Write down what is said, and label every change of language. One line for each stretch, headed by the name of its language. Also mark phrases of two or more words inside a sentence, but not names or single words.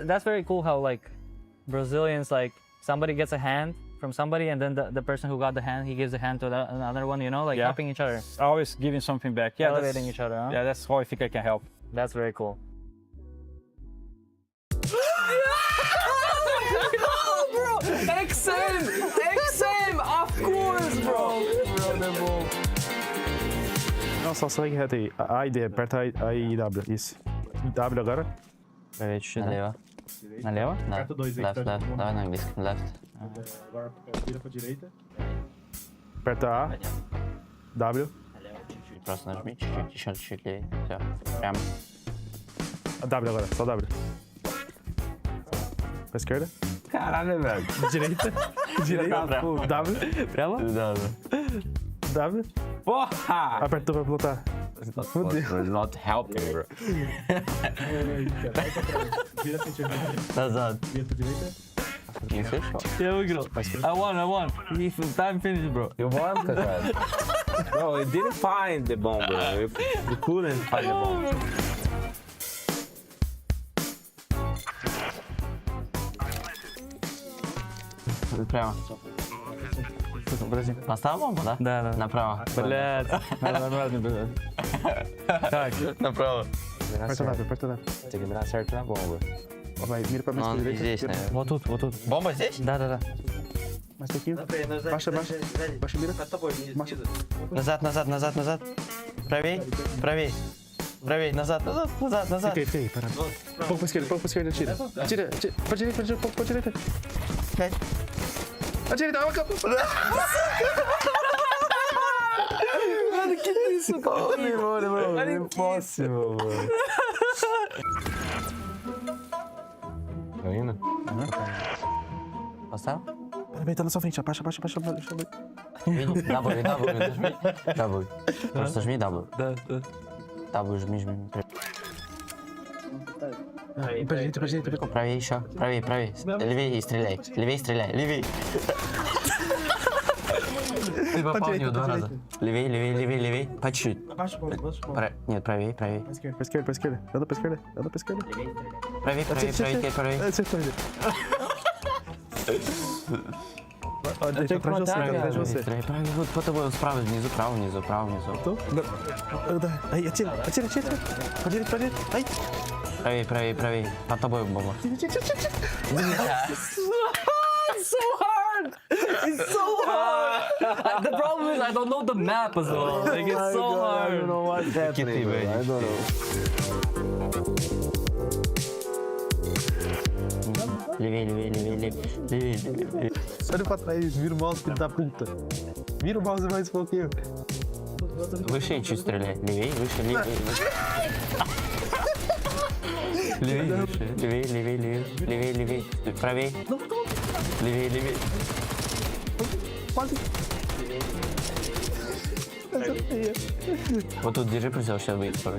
English: That's very cool how like Brazilians, like somebody gets a hand from somebody and then the person who got the hand, he gives a hand to another one, you know, like helping each other. Always giving something back. Yeah, elevating each other, huh? Yeah, that's how I think I can help. That's very cool. Bro! XM! Of course, bro!
Portuguese: Não, só segue reto aí. A e D, aperta a I e W. Isso. W agora. Peraí, deixa eu dar. Na leva? Aperta 2 aí.
English: Left. Left.
Portuguese: Agora vira pra direita. Aperta A. W. Próximo na Schmidt. Deixa ele. A W agora, só W. Pra esquerda. Caralho, velho. Direita. Direita. W. Pra ela? W. Porra! Apertou pra pilotar. Fudeu.
English: Not helping, bro.
Portuguese: Vira pra direita. Nazad. Vira pra direita.
English: Here we go. I won. Time finished, bro. You won, cara. Bro, you didn't find the bomb, bro. You couldn't find the bomb.
Russian: Прямо. Подожди. Поставил бомбу, да? Да. Направо. Блядь. Нормально, блядь. Так. Направо.
Portuguese: Aperta nada. Tem que mirar certo na bomba. Vai, mira pra minha direita.
Russian: Здесь, наверное. Вот тут. Бомба здесь? Да.
Portuguese: Mais pouquinho. Baixa, mira.
Russian: Назад. Правей. Назад.
Portuguese: Fica aí, para. Pouco pra esquerda, tira. Tira. Pra direita, pouco pra direita. A direita, Mano, que isso, cara? Mano. É impossível, mano. Tá indo?
Russian: Поставил?
Portuguese: Peraí, tá na sua frente. Abaixa. W.
Russian: Просто жми W. Да. W жми. Подожди. Правее еще. Правее. Левее и стреляй. Левее. Ты попал в него 2 раза. Левее. По чуть-чуть. Нет, правее.
Portuguese: По esquerda. Anda pra esquerda.
Russian: Правее.
Portuguese: Atrás de você.
Russian: Правее, вот по тобой, справа, внизу, право, внизу.
Portuguese: Aí, atira. Pra direita. Aí.
Russian: Правее. По тобой бомба.
English: It's so hard! The problem is I don't know the map as well. Like, it's so hard. I don't know what's happening, bro. I don't know.
Russian: Левее.
Portuguese: Olha pra trás, vira o mouse, filho da puta. Vira o mouse mais um pouquinho.
Russian: Выше чуть стреляй. Левее. Левее. Правее. Левее.
Portuguese: Quase.
Russian: Вот тут держи прицел, сейчас будет скоро.